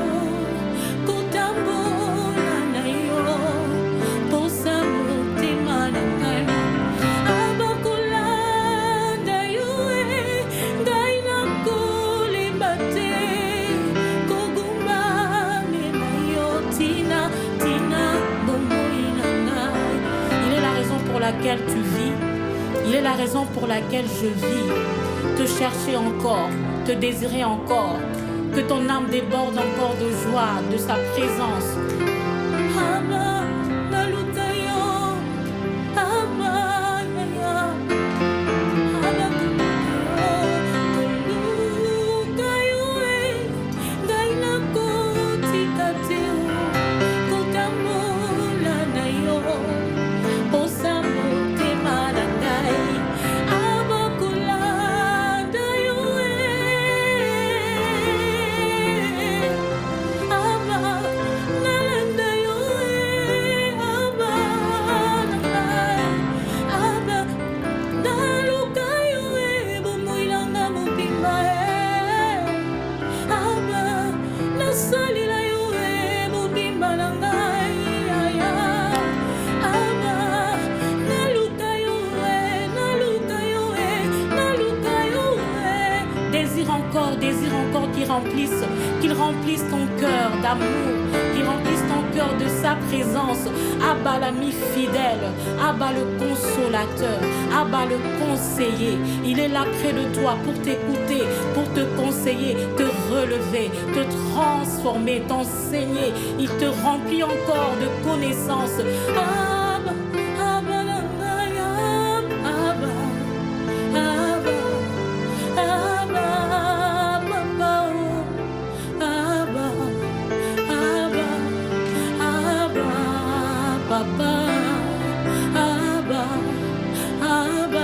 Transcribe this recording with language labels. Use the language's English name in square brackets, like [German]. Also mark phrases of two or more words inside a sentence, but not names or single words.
[Lingala] kotambola na yo posa motema na ngai abakolanda yo ngai nakolemba te kogumbame na yo tina bomoi na ngai. [French] Il est la raison pour laquelle tu vis, il est la raison pour laquelle je vis, te chercher encore, te désirer encore, que ton âme déborde encore de joie, de sa présence. [Lingala] Aba, naluta yo, aba, ya, aba, koluka yo, ngai nakotika te, kotambola na yo, posa motema na ngai, abakolanda yo, aba, nalanda yo, aba, na ngai, aba, naluka yo, bomoi nanga mobimba, aba, nasalela yo, mobimba na ngai, aya, aba, naluka yo, [French] désire encore qu'il remplisse ton cœur d'amour, qu'il remplisse ton cœur de sa présence. Abba l'ami fidèle, Abba le consolateur, Abba le conseiller. Il est là près de toi pour t'écouter, pour te conseiller, te relever, te transformer, t'enseigner. Il te remplit encore de connaissances. Abba, Abba, Abba, Abba, Abba, Papa, Abba, Abba, Abba, Papa, Abba, Abba,